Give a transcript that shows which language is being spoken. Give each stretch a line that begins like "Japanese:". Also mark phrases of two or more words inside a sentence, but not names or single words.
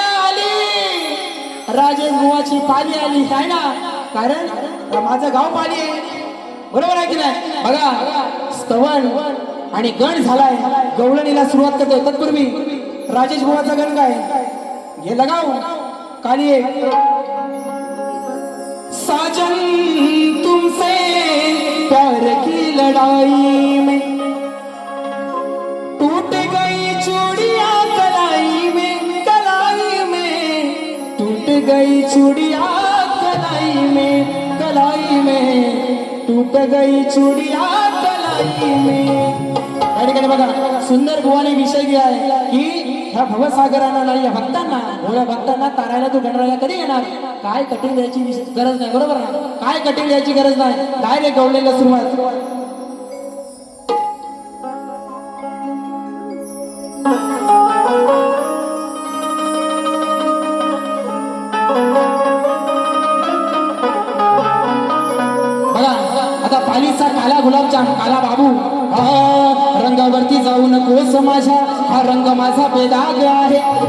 Marathi: आली राजेश बुवाची पाली आली आहे ना कारण माझं गाव पाली आहे बरोबर आहे की नाही बघा स्तवन आणि गण झालाय गवळणीला सुरुवात करतो तत्पूर्वी राजेश बुवाचा गण काय हे लगाव काली आहे
Hindi: साजन तुमसे प्यार की लड़ाई में टूट गई चूड़िया कलाई में टूट गई चूड़िया कलाई में टूट गई चूड़िया कलाई में
Marathi: या ठिकाणी बघा सुंदर बुवाने विषय घ्या आहे की ह्या भवसागरांना नाही या भक्तांना भोळ्या भक्तांना तारायला तू गणराया कधी येणार काय कठीण द्यायची गरज नाही बरोबर ना काय कठीण द्यायची गरज नाही डायरेक्ट गवळीला सुरुवात बघा आता पालीचा काला गुलाबजाम काला बाबू रंगावरती जाऊ नकोस माझ्या हा रंग माझा बेदाग आहे